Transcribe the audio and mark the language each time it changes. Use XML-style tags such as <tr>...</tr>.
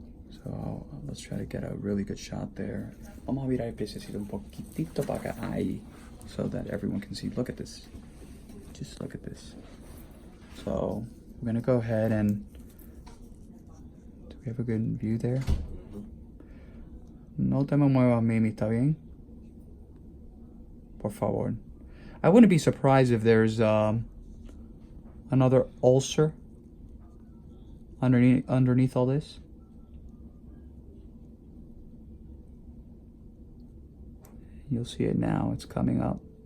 <en>So let's try to get a really good shot there.</en> <es>Vamos a virar el piececito un poquitito para acá.</es> <en>Ahí, so that everyone can see. Look at this. Just look at this. So we're gonna go ahead and, do we have a good view there?</en> <es>No te me muevas, Mimi, ¿está bien? Por favor.</es> <en>I wouldn't be surprised if there's another ulcer underneath all this. You'll see it now, it's coming up.</en>